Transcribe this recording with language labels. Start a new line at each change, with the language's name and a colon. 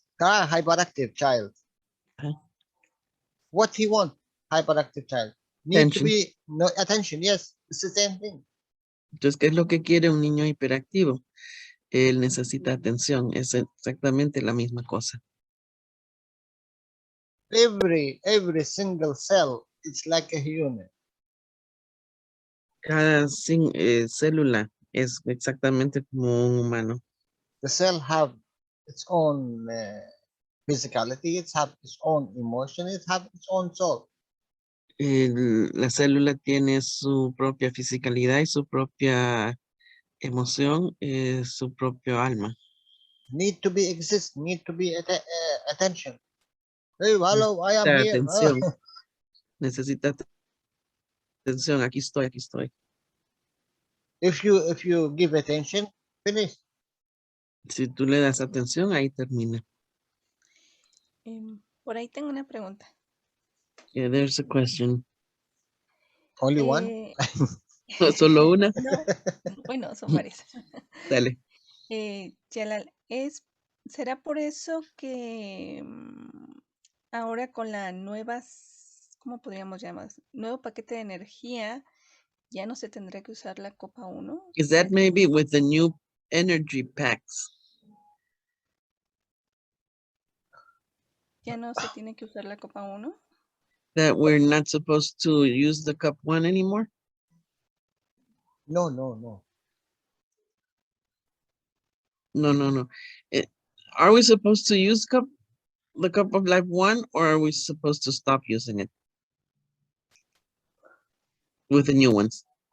English: Hyperactive child. Ajá. What he want? Hyperactive child. Need Attention. to be no attention. Yes, it's the same thing.
Spanish: Entonces, ¿qué es lo que quiere un niño hiperactivo? Él necesita atención. Es exactamente la misma cosa.
English: Every single cell, it's like a human.
Spanish: Cada célula es exactamente como un humano.
English: The cell have its own physicality. It have its own emotion. It have its own soul.
Spanish: La célula tiene su propia fisicalidad y su propia emoción, su propio alma.
English: Need to be exist. Need to be attention. Hey, hello, I am here.
Spanish: Atención. Necesita atención. Aquí estoy, aquí estoy.
English: If you give attention, finish.
Spanish: Si tú le das atención, ahí termina. Por ahí tengo una pregunta.
English: Yeah, there's a question. Only one.
Spanish: ¿Solo una? No, bueno, son varias. Dale. Jalal, ¿será por eso que ahora con la ¿cómo podríamos llamar? Nuevo paquete de energía, ya no se tendrá que usar la copa 1?
English: Is that maybe with the new energy packs?
Spanish: ¿Ya no se tiene que usar la copa 1?
English: That we're not supposed to use the cup 1 anymore? No.
Spanish: No.
English: Are we supposed to use the cup of life 1, or are we supposed to stop using it with the new ones?